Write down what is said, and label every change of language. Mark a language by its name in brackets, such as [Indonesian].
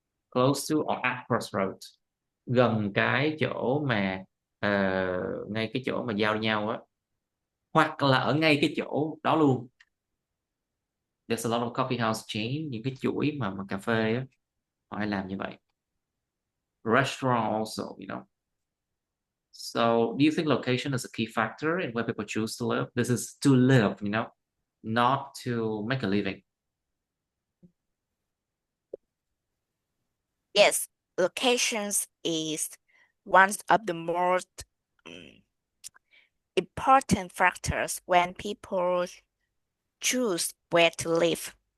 [English] Close to or at crossroad. [Vietnamese] Gần cái chỗ mà ngay cái chỗ mà giao nhau á, hoặc là ở ngay cái chỗ đó luôn. [English] There's a lot of coffee house chain, [Vietnamese] những cái chuỗi mà cà phê á, họ hay làm như vậy. [English] Restaurant also, you know. So, do you think location is a key factor in where people choose to live? This is to live, you know, not to make a living. Yes, locations is one of the most important factors when people choose where to live.